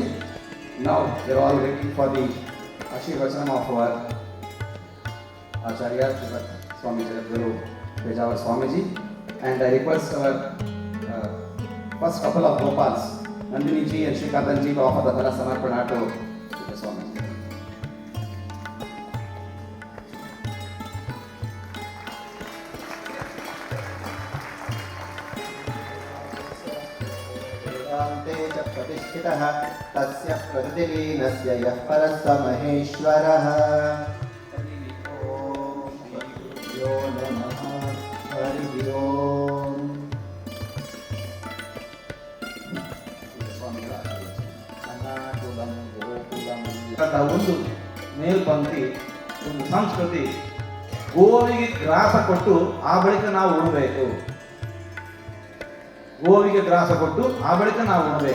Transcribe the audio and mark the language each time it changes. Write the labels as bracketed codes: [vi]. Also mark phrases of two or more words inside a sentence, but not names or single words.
[en] Now we are all waiting for the Ashirvachanam of our Acharya Swami Jagadguru Pejavar Swamiji, and I request our first couple of Gopals, Nandini ji and Shrikanthan ji, to offer the Dhala Samarpana to the Swamiji. [sa] वेदान्ते च प्रतिष्ठितः तस्य प्रकृतिलीनस्य यः परः स महेश्वरः। ॐ श्रीगुरुभ्यो नमः। हरिः ओम्। ಅನಾಕುಲಂ ಗೋಕುಲಂ [kn] ಒಂದು ಮೇಲ್ಪಂಕ್ತಿ, ಒಂದು ಸಂಸ್ಕೃತಿ. ಗೋವಿಗೆ ಗ್ರಾಸ ಕೊಟ್ಟು ಆ ಬಳಿಕ ನಾವು ಉಣಬೇಕು. ಗೋವಿಗೆ ಗ್ರಾಸ ಕೊಟ್ಟು ಆ ಬಳಿಕ ನಾವು ಉಣಬೇಕು.